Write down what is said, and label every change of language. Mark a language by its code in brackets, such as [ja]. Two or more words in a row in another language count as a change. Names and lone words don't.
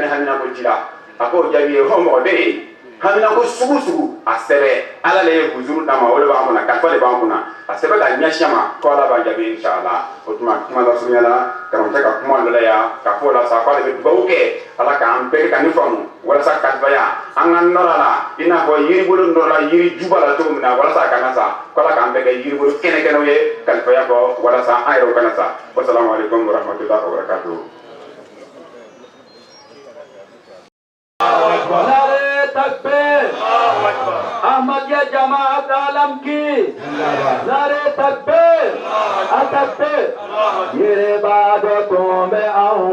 [bm] haminako t'i la a ko o jaabi ye hɔn mɔgɔ bɛ yen haminako sugu sugu a sɛbɛn ala le ye wuzuru d'a ma o de b'an kunna kalifa de b'an kunna a sɛbɛn ka ɲɛsin ma ko ala b'a jaabi inshallah o tuma kuma lasurunya la karamɔgɔcɛ ka kuma dɔ la yan k'a fɔ o la sa ko ale bɛ dugawu kɛ ala k'an bɛɛ ka nin faamu walasa kalifaya an ka nɔrɔ a la i n'a fɔ yiribolo nɔrɔla yiri juba la cogo min na walasa a kana sa ko ala k'an bɛɛ kɛ yiribolo kɛnɛkɛnɛw ye kalifaya kɔ walasa an yɛrɛw kana sa [ar] والسلام عليكم ورحمة الله وبركاته. [ur] تکبیر احمدیہ جماعت عالم کی نعرہ تکبیر تکبیر یہ عبادتوں میں آؤں